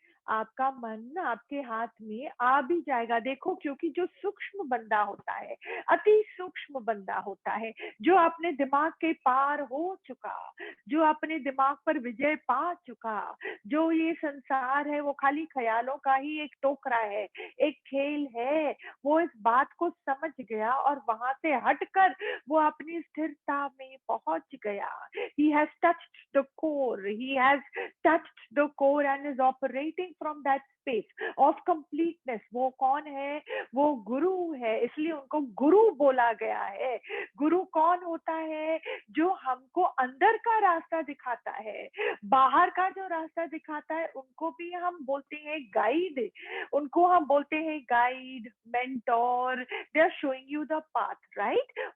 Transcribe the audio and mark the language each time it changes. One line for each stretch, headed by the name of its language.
Hindi: आपका मन आपके हाथ में आ भी जाएगा। देखो, क्योंकि जो सूक्ष्म बंदा होता है, अति सूक्ष्म बंदा होता है, जो अपने दिमाग के पार हो चुका, जो अपने दिमाग पर विजय पा चुका, जो ये संसार है वो खाली ख्यालों का ही एक टोकरा है, एक खेल है, वो इस बात को समझ गया और वहां से हटकर वो अपनी स्थिरता में पहुंच गया।
English: He has touched the core. He has touched the core and is operating from that space of completeness.
Hindi: वो कौन है? वो गुरु है। इसलिए उनको गुरु बोला गया है। गुरु कौन होता है? जो हमको अंदर का रास्ता दिखाता है। बाहर का जो रास्ता दिखाता है उनको भी हम बोलते हैं गाइड। उनको हम बोलते हैं guide, mentor.
English: They are showing you the path, right?